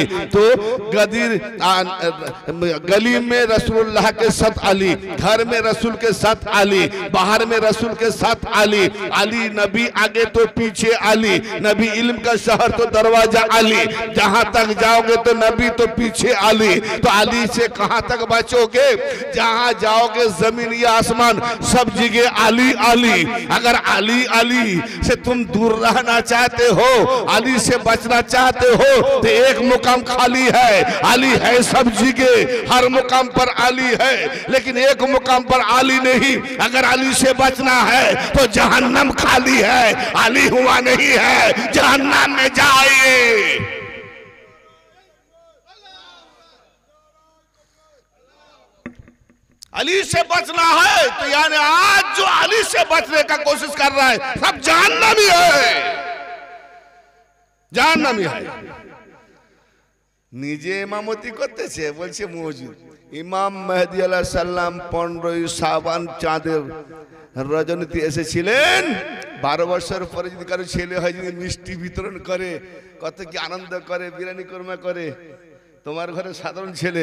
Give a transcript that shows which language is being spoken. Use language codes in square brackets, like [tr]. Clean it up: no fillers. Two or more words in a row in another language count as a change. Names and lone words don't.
[hi] तो गदीर गली में रसूलुल्लाह के साथ आली, घर में रसूल के साथ आली, बाहर में रसूल के साथ आली। आली नबी आगे तो पीछे आली, नबी इल्म का शहर तो दरवाजा आली, जहां तक जाओगे तो नबी तो पीछे आली। तो आली से कहां तक बचोगे? जहां जाओगे जमीन या आसमान सब जगह आली आली। अगर आली आली से तुम दूर रहना चाहते हो, आली से बचना चाहते हो, तो एक मुकाम खाली है। आली है सब जगह, हर मुकाम पर आली है, लेकिन एक मुकाम पर आली नहीं। अगर आली से बचना है तो जहन्नम खाली है, आली हुआ नहीं है, जहन्नम में जाइए। अली से बचना है तो यानी आज जो अली से बचने का कोशिश कर रहा है सब जहन्नमी है, जहन्नमी है। [bn] নিজে ইমামতি করতেছে, বলছে মওজুদ ইমাম মেহেদী [ar] عليه السلام [bn] 15 শাবান চাঁদের রজনীতে এসেছিলেন। 12 বছর পরে যদি কারো ছেলে হয়, যদি মিষ্টি বিতরণ করে, কত কি আনন্দ করে, বিরিয়ানি কোরমা করে, তোমার ঘরে সাধারণ ছেলে।